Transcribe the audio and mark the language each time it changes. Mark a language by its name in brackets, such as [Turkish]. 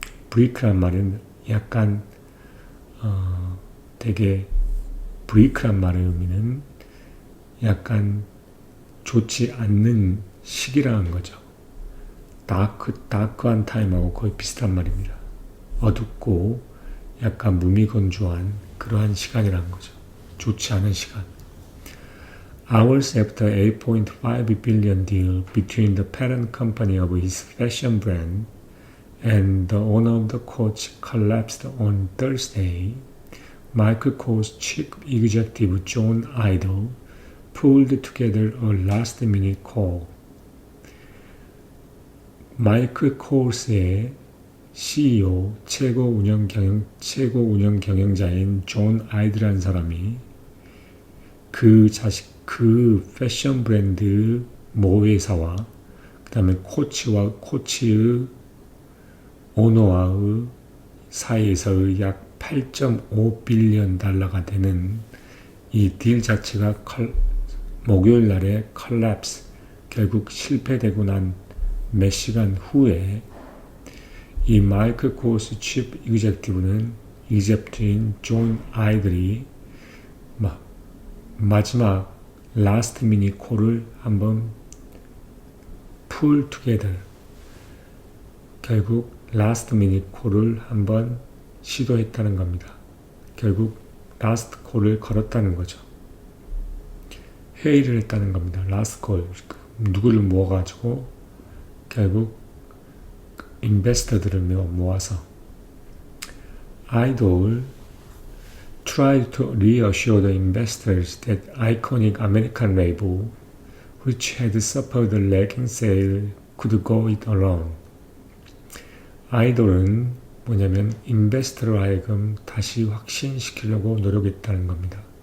[Korean] 브레이크란 말은 약간 되게 브레이크란 말의 의미는 약간 좋지 않는 시기라는 거죠. 다크한 타임하고 거의 비슷한 말입니다. 어둡고 약간 무미건조한 그러한 시간이라는 거죠. 좋지 않은 시간. [English] Hours after 8.5 billion deal between the parent company of his fashion brand and the owner of the coach collapsed on Thursday, Michael Kors chief executive John Idol pulled together a last-minute call. [Korean] 마이클 코르스의 CEO, 최고 운영 경영자인 존 아이드라는 사람이 그 패션 브랜드 모 회사와 그 다음에 코치의 오너와의 사이에서의 약 8.5 빌리언 달러가 되는 이 딜 자체가 목요일 날에 컬랩스, 결국 실패되고 난 몇 시간 후에 이 마이클 코르스 치프 이집트인 존 아이들이 마지막 라스트 미닛 콜을 한번 풀 투게더, 결국 라스트 미닛 콜을 한번 시도했다는 겁니다. 결국 라스트 콜을 걸었다는 거죠. 회의를 했다는 겁니다. 라스트 콜, 누구를 모아가지고 결국 인베스터들을 모아서 [English] Idol tried to reassure the investors that iconic American label, which had suffered a lagging sale, could go it alone. [Korean] 아이돌은 뭐냐면 인베스터로 하여금 다시 확신시키려고 노력했다는 겁니다.